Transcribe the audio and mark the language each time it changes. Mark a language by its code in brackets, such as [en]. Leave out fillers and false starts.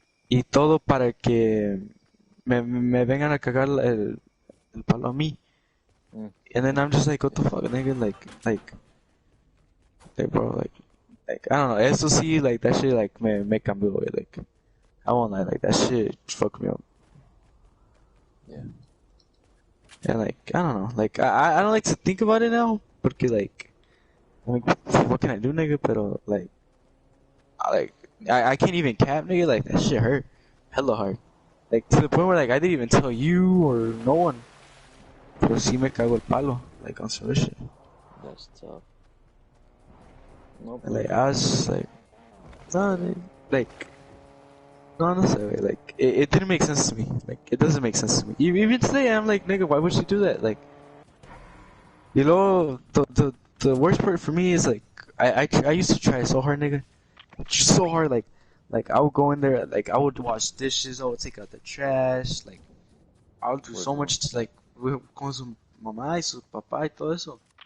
[es] Y todo para que me vengan a cagar el palo a mí. [en] And then I'm just like, what the fuck, nigga? Like, bro, like, I don't know. [es] Eso sí, [en] like, that shit, like, [es] me cambió, güey. [en] Like, I won't lie, like, that shit fucked me up. Yeah. And, like, I don't know. Like, I don't like to think about it now, porque, like, what can I do, nigga? Pero, like, I can't even cap, nigga. Like, that shit hurt. Hella hard. Like, to the point where, like, I didn't even tell you or no one. [es] Pero sí me cago el palo. [en] Like, on some shit. That's tough. No, And, like, I was just like, no, nigga. Like, [es] no sé, [en] like, it didn't make sense to me. Like, it doesn't make sense to me. Even today, I'm like, nigga, why would she do that? Like, you know, the worst part for me is, like, I used to try so hard, nigga. Just so hard, like I would go in there, like I would wash dishes, I would take out the trash, like I would do Word, so bro. much, like [es] con su mamá y su papá y todo eso.